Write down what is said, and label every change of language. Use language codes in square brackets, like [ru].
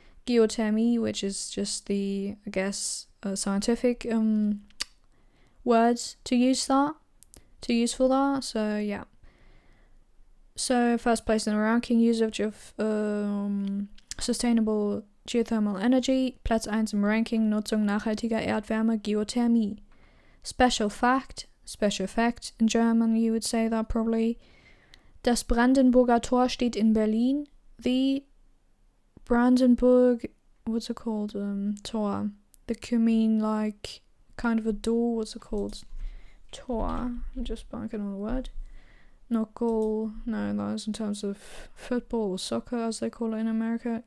[en] Geothermie, which is just the, I guess, scientific words to use for that, so yeah. So first place in the ranking, usage of sustainable geothermal energy. [de] Platz 1 im Ranking, Nutzung nachhaltiger Erdwärme, Geothermie. [en] Special fact in German, you would say that probably. [de] Das Brandenburger Tor steht in Berlin. [en] The Brandenburg, what's it called? Tor. The mean like kind of a door, what's it called? Tor. I'm just blanking on the word. Not goal. No, that is in terms of football or soccer, as they call it in America.